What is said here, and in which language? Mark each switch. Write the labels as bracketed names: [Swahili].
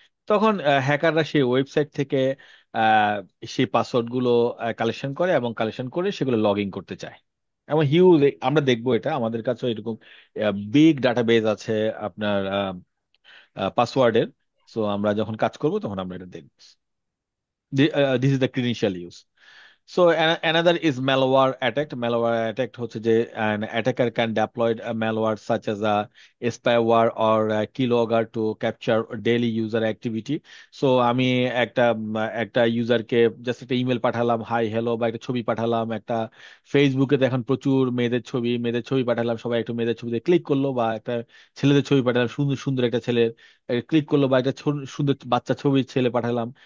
[Bangla] তখন হ্যাকাররা সেই ওয়েবসাইট থেকে আহ, সেই পাসওয়ার্ড গুলো কালেকশন করে, এবং কালেকশন করে সেগুলো লগ ইন করতে চায়। এবং হিউজ, আমরা দেখবো এটা আমাদের কাছে এরকম বিগ ডাটাবেজ আছে আপনার পাসওয়ার্ডের। সো আমরা যখন কাজ করব তখন আমরা এটা দেখবো। [English] This is the credential use. So another is malware attack. Malware attack [Bangla] হচ্ছে যে [English] an attacker can deploy a malware such as a spyware or a keylogger to capture daily user activity. [Bangla] So আমি একটা ইউজারকে just একটা email পাঠালাম, hi hello, বা একটা ছবি পাঠালাম, একটা ফেসবুকে দেখেন প্রচুর মেয়েদের ছবি পাঠালাম, সবাই একটু মেয়েদের ছবিতে ক্লিক করলো, বা একটা ছেলেদের ছবি পাঠালাম, সুন্দর সুন্দর একটা ছেলে ক্লিক করলো, বা একটা সুন্দর বাচ্চা ছবির ছেলে পাঠালাম।